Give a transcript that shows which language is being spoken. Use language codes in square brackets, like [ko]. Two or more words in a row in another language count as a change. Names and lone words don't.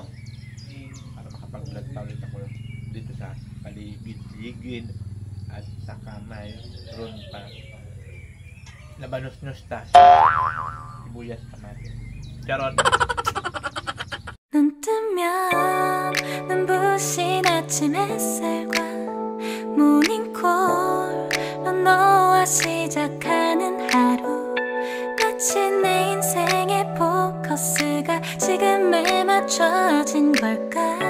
[tl] Para makapag-vlog pa ulit ako dito sa paligid-ligid at saka may ron pa. Labanos-nos tas. Sibuyas kamatis. Charot! [ko] 눈 뜨면 눈부신 아침 햇살과 모닝콜로 너와 시작하는 하루 마치 내 인생의 포커스가 지금에 맞춰진 걸까